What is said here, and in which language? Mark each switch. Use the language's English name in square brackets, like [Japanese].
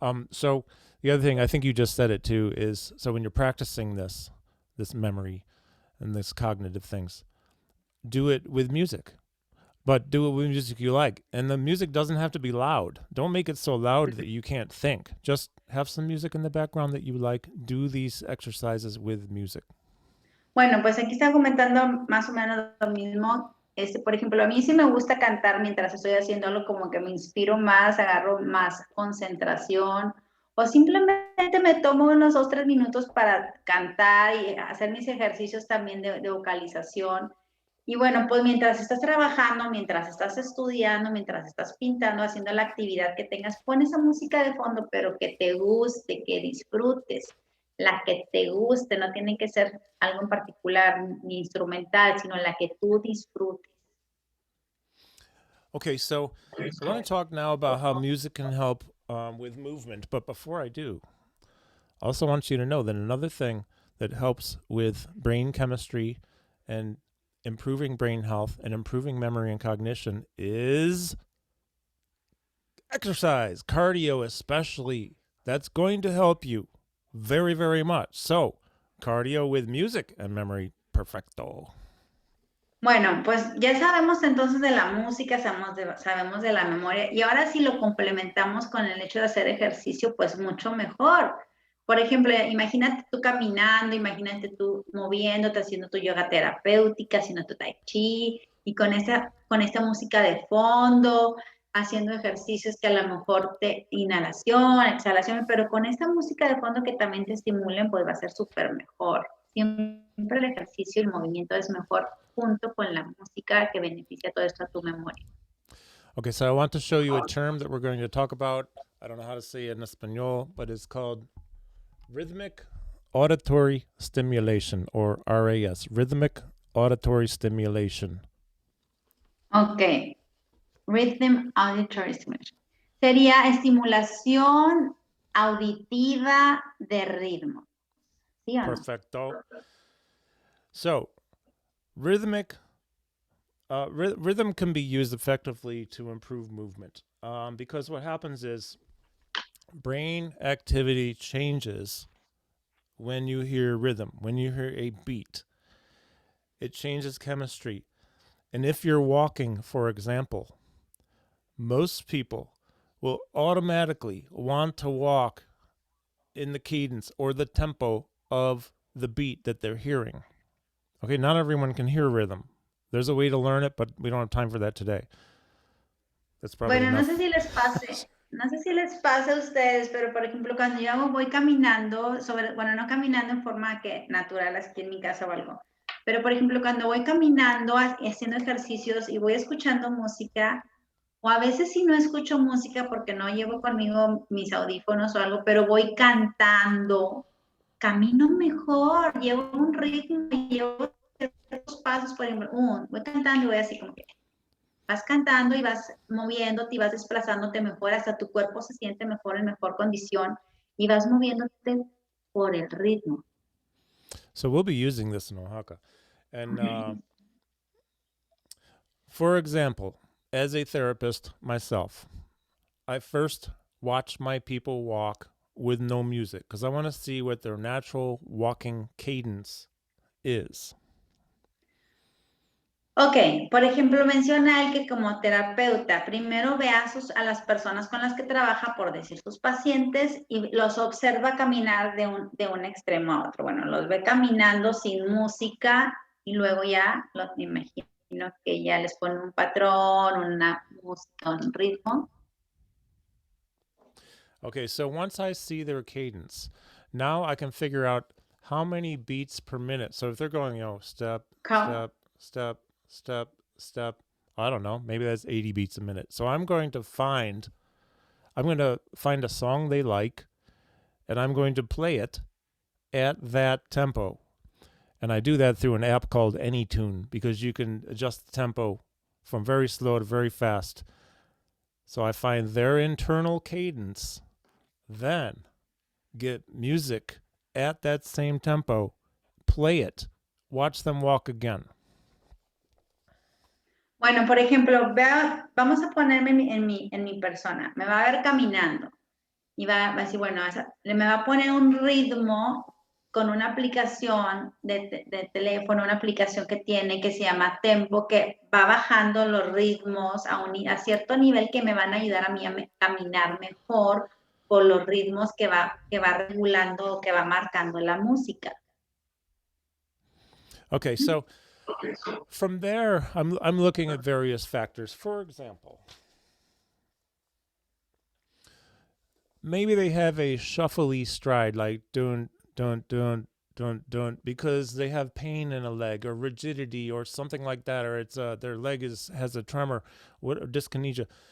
[English] So the other thing, I think you just said it too, is so when you're practicing this memory and this cognitive things, do it with music. But do it with music you like. And the music doesn't have to be loud. Don't make it so loud that you can't think. Just have some music in the background that you like. Do these exercises with music. [Spanish] Bueno, pues aquí está comentando más o menos lo mismo. Por ejemplo, a mí sí me gusta cantar mientras estoy haciéndolo, como que me inspiro más, agarro más concentración, o simplemente me tomo unos 2-3 minutos para cantar y hacer mis ejercicios también de vocalización. Y bueno, pues mientras estás trabajando, mientras estás estudiando, mientras estás pintando, haciendo la actividad que tengas, pon esa música de fondo, pero que te guste, que disfrutes, la que te guste, no tiene que ser algo en particular ni instrumental, sino la que tú disfrutes. [English] Okay, so I want to talk now about how music can help with movement. But before I do, I also want you to know that another thing that helps with brain chemistry and improving brain health and improving memory and cognition is exercise, cardio especially. That's going to help you very, very much. So, cardio with music and memory, perfecto. [Spanish] Bueno, pues ya sabemos entonces de la música, sabemos de la memoria, y ahora si lo complementamos con el hecho de hacer ejercicio, pues mucho mejor. Por ejemplo, imagínate tú caminando, imagínate tú moviéndote, haciendo tu yoga terapéutica, haciendo tu tai chi, y con esta música de fondo, haciendo ejercicios que a lo mejor te inhalación, exhalación, pero con esta música de fondo que también te estimulen, pues va a ser súper mejor. Siempre el ejercicio y el movimiento es mejor junto con la música que beneficia todo esto a tu memoria. [English] Okay, so I want to show you a term that we're going to talk about. I don't know how to say it in Espanol, but it's called rhythmic auditory stimulation, or RAS, rhythmic auditory stimulation. Ok, rhythm auditory stimulation. [Spanish] Sería estimulación auditiva de ritmo. ¿Sí o no? Perfecto. [English] So, rhythmic rhythm can be used effectively to improve movement because what happens is brain activity changes when you hear rhythm, when you hear a beat. It changes chemistry. And if you're walking, for example, most people will automatically want to walk in the cadence or the tempo of the beat that they're hearing. Okay, not everyone can hear rhythm. There's a way to learn it, but we don't have time for that today. That's probably [Spanish] bueno, [English] enough. [Spanish] no sé si les pase a ustedes, pero por ejemplo, cuando yo voy caminando, bueno, no caminando en forma natural aquí en mi casa o algo, Pero, por ejemplo, cuando voy caminando, haciendo ejercicios y voy escuchando música, o a veces si no escucho música porque no llevo conmigo mis audífonos o algo, pero voy cantando, camino mejor, llevo un ritmo, llevo ciertos pasos, por ejemplo, voy cantando y voy así como que vas cantando y vas moviéndote y vas desplazándote mejor, hasta tu cuerpo se siente mejor, en mejor condición y vas moviéndote por el ritmo. [English] So we'll be using this in Oaxaca. And for example, as a therapist myself, I first watch my people walk with no music because I want to see what their natural walking cadence is. [Spanish] Ok, por ejemplo, menciona él que como terapeuta, primero ve a las personas con las que trabaja, por decir sus pacientes, y los observa caminar de un extremo a otro. Bueno, los ve caminando sin música y luego ya, me imagino que ya les pone un patrón, una música, un ritmo. [English] Okay, so once I see their cadence, now I can figure out how many beats per minute. So if they're going, step, step, step, step, step, I don't know, maybe that's 80 beats a minute. So I'm going to find a song they like, and I'm going to play it at that tempo. And I do that through an app called AnyTune because you can adjust the tempo from very slow to very fast. So I find their internal cadence, then get music at that same tempo, play it, watch them walk again. [Spanish] Bueno, por ejemplo, vamos a ponerme en mi persona. Me va a ver caminando y va a decir, bueno, me va a poner un ritmo con una aplicación de teléfono, una aplicación que tiene que se llama Tempo, que va bajando los ritmos a cierto nivel que me van a ayudar a mí a caminar mejor por los ritmos que va regulando o que va marcando la música. [English] Okay, so from there, I'm looking at various factors. For example, maybe they have a shuffly stride, like dun dun dun dun dun, because they have pain in a leg or rigidity or something like that, or it's their leg has a tremor, or dyskinesia.